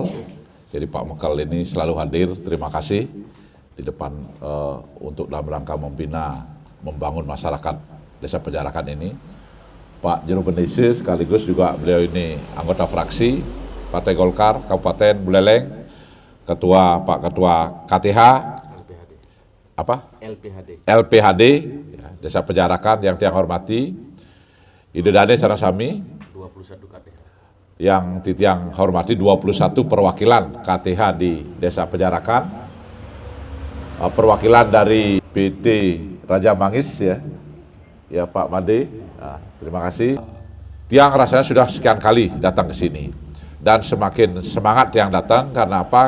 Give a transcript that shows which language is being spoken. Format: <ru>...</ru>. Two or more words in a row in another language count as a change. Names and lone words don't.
<id>Jadi Pak Mekel ini selalu hadir, terima kasih di depan untuk dalam rangka membina, membangun masyarakat Desa Penjarakan ini. Pak Jero Benisi sekaligus juga beliau ini anggota fraksi Partai Golkar Kabupaten Buleleng, Pak Ketua KTH, LPHD, ya, Desa Penjarakan yang saya hormati.</id> <ban>Ide Dane sareng sami</ban> <id>21 KTH. Yang titiang hormati 21 perwakilan KTH di Desa Penjarakan. Perwakilan dari PT Raja Mangis ya. Ya Pak Made. Nah, terima kasih. Tiang rasanya sudah sekian kali datang ke sini. Dan semakin semangat yang datang karena apa?</id>